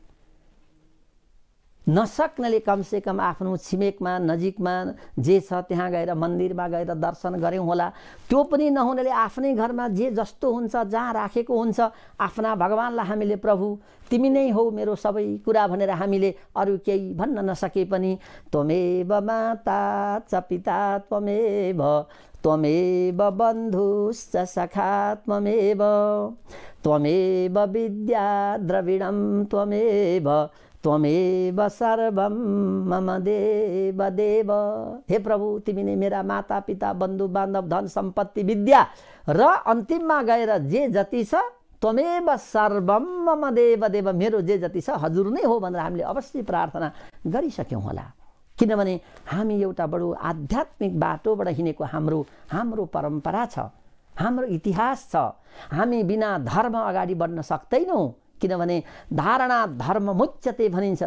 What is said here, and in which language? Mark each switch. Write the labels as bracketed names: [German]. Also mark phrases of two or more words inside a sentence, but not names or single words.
[Nepali] नसक्नेले कमसेकम आफ्नो छिमेकमा नजिकमा जे छ त्यहाँ गएर मन्दिरमा गएर दर्शन गऱ्यौँ होला। त्यो पनि नहुनेले आफ्नै घरमा जे जस्तो हुन्छ, जहाँ राखेको हुन्छ, आफ्ना भगवान्लाई हामीले प्रभु तिमी नै हौ मेरो सबै कुरा भनेर हामीले अरू केही भन्न नसके पनि [Sanskrit] त्वमेव माता च पिता त्वमेव त्वमेव बन्धुश्च सखा त्वमेव त्वमेव विद्या द्रविणं त्वमेव त्वमेव सर्वं मम देव देव। [Nepali] हे प्रभु, तिमी नै मेरा माता पिता बन्धु बान्धव धन सम्पत्ति विद्या र अन्तिममा गएर जे जति छ [Sanskrit] त्वमेव सर्वं मम देव देव, [Nepali] मेरो जे जति छ हजुर नै हो भनेर हामीले अवश्य प्रार्थना गरिसक्यौँ होला। किनभने हामी एउटा बडो आध्यात्मिक बाटोबाट हिँडेको हाम्रो परम्परा छ, हाम्रो इतिहास छ। हामी बिना धर्म अगाडि बढ्न सक्दैनौँ, किनभने [Sanskrit] धारणा धर्म मुच्यते [Nepali] भनिन्छ।